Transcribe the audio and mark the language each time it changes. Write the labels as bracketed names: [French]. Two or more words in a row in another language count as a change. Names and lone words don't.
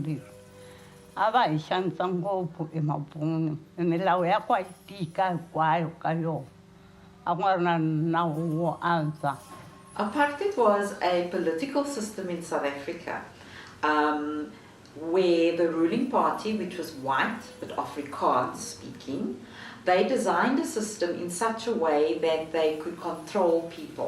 [Tsonga] leri a va hi xanisa ngopfu emabunu milawu ya ku a yi tika hinkwayo ka yona a ku nga ri na nawu wo antswa. [English] Apartheid was a political system in South Africa where the ruling party, which was white but Afrikaans speaking, they designed a system in such a way that they could control people.